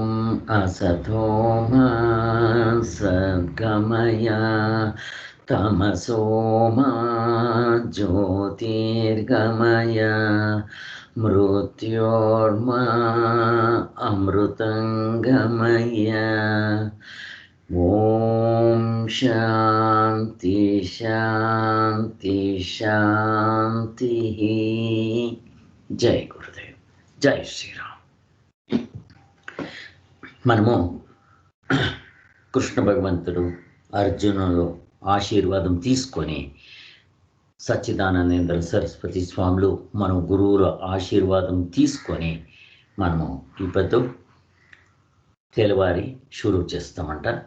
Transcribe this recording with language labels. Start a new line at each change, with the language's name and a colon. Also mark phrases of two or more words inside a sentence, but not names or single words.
Sanskrit: असतो मा सद्गमय तमसो मा ज्योतिर्गमय मृत्योर्मा अमृतंगमय। ओम शांति शांति शांति।
Hindi: जय गुरुदेव, जय श्रीराम।
Telugu: మనము కృష్ణ భగవంతుడు అర్జునుడు ఆశీర్వాదం తీసుకొని సచ్చిదానందేంద్ర సరస్వతి స్వాములు మనం గురువుల ఆశీర్వాదం తీసుకొని మనము ఇప్పుడు తెలవారి షురూ చేస్తామంట.